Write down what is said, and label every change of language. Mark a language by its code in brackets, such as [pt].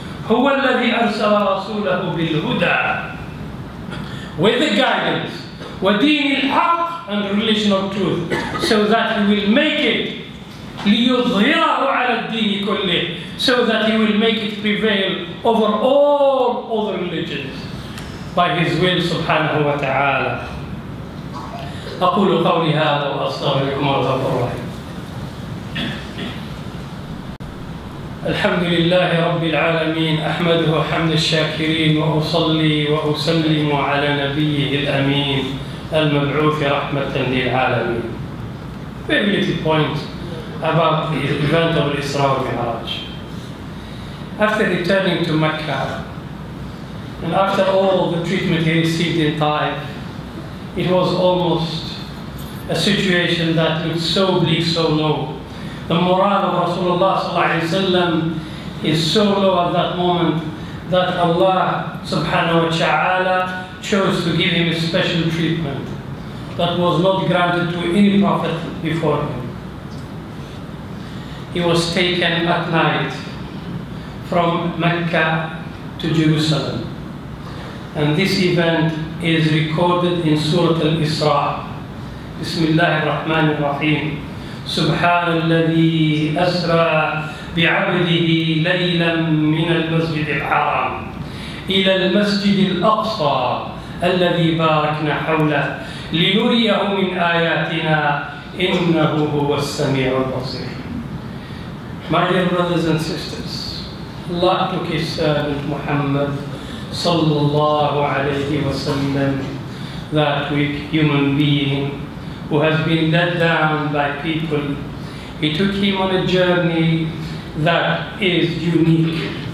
[ar] هو الذي أرسل رسوله بالهدى, [en] with the guidance, [ar] ودين الحق, [en] and the religion of truth, so that He will make it [ar] ليظهره على الدين كله, [en] so that He will make it prevail over all other religions by His will subhanahu wa ta'ala. [ar] أقول قولي هذا وأستغفركم الله الرحيم. الحمد لله رب العالمين، أحمده حمد الشاكرين، وأصلي وأسلم على نبيه الأمين المبعوث رحمة للعالمين. [en] Very little point about the event of Isra and Mi'raj. After returning to Mecca, and after all the treatment he received in Taif, it was almost a situation that looked so bleak, so low. The morale of Rasulullah sallallahu alaihi wasallam is so low at that moment that Allah subhanahu wa ta'ala chose to give him a special treatment that was not granted to any prophet before him. he was taken at night from Mecca to Jerusalem. And this event is recorded in Surah Al-Isra. [ar] Bismillah ar-Rahman ar-Rahim. سبحان الذي أسرى بعبده ليلا من المسجد الحرام إلى المسجد الأقصى الذي باركنا حوله لنريه من آياتنا إنه هو السميع البصير. [en] My dear brothers and sisters, Allah took His servant Muhammad sallallahu alayhi wa sallam, that weak human being who has been let down by people. He took him on a journey that is unique.